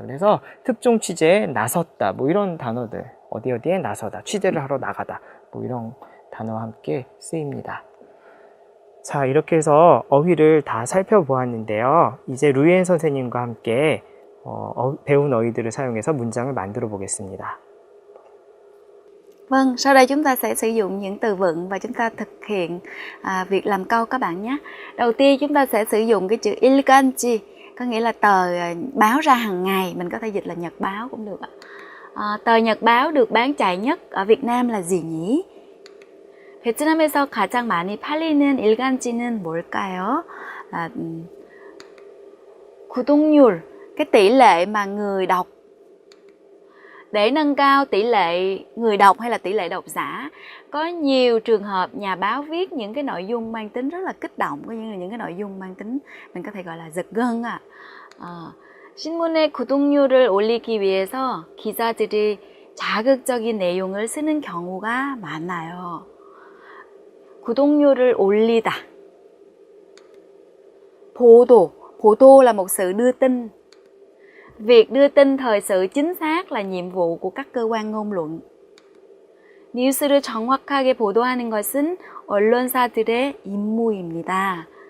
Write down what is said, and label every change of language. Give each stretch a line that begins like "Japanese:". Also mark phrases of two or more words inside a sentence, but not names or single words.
Korean: 그래서 특종 취재에 나섰다, 뭐 이런 단어들, 어디에 나서다, 취재를 하러 나가다, 뭐 이런 단어와 함께 쓰입니다. 자, 이렇게 해서 어휘를 다 살펴보았는데요. 이제 루이엔 선생님과 함께 배운 어휘들을 사용해서 문장을 만들어 보겠습니다.
Vietnamese: Vâng, sau đây chúng ta sẽ sử dụng những từ vựng và chúng ta thực hiện việc làm câu các bạn nhé. Đầu tiên chúng ta sẽ sử dụng cái chữ ilganji, có nghĩa là tờ báo ra hàng ngày, mình có thể dịch là nhật báo cũng được ạ. Tờ nhật báo được bán chạy nhất ở Việt Nam là gì nhỉ?
Korean: 베트남에서 가장 많이 팔리는 일간지는 뭘까요?
Vietnamese: Là 구독률, cái tỷ lệ mà người đọc. Để nâng cao tỷ lệ người đọc hay là tỷ lệ độc giả, có nhiều trường hợp nhà báo viết những cái nội dung mang tính rất là kích động, có những cái nội dung mang tính mình có thể gọi là giật gân ạ.
Korean: 신문의 구독률을 올리기 위해서 기자들이 자극적인 내용을 쓰는 경우가 많아요. 구독률을 올리다.
Vietnamese: Bodo là một sự đưa tin. Việc đưa tin thời sự chính xác là nhiệm vụ của các cơ quan ngôn luận.
Korean: 뉴스를 정확하게 보도하는 것은 언론사들의 임무입니다.